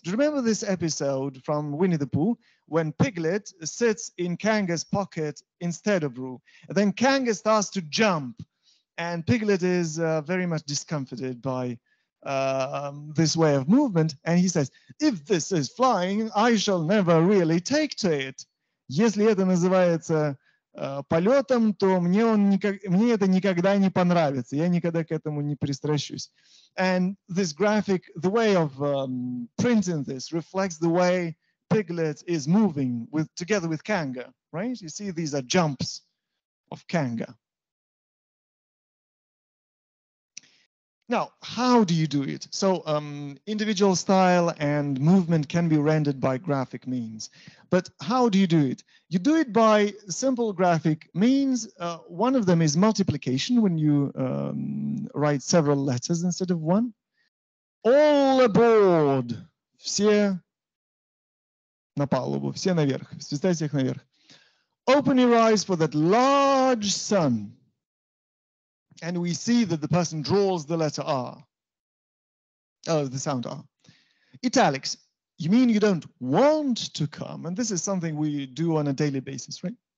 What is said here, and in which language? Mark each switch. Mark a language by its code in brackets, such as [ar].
[en] Do you remember this episode from Winnie the Pooh when Piglet sits in Kanga's pocket instead of Roo? And then Kanga starts to jump, and Piglet is very much discomforted by this way of movement. And he says, if this is flying, I shall never really take to it. [ru] Если это называется полетом, то мне это никогда не понравится. Я никогда к этому не пристращусь. [en] And this graphic, the way of printing this reflects the way Piglet is moving together with Kanga, right? You see, these are jumps of Kanga. Now, how do you do it? So individual style and movement can be rendered by graphic means. But how do you do it? You do it by simple graphic means. One of them is multiplication, when you write several letters instead of one. All aboard! [ru] Все на палубу, все наверх. Свистайте их наверх. [en] Open your eyes for that large sun. And we see that the person draws the letter R. Oh, the sound R. Italics. You mean you don't want to come? And this is something we do on a daily basis, right?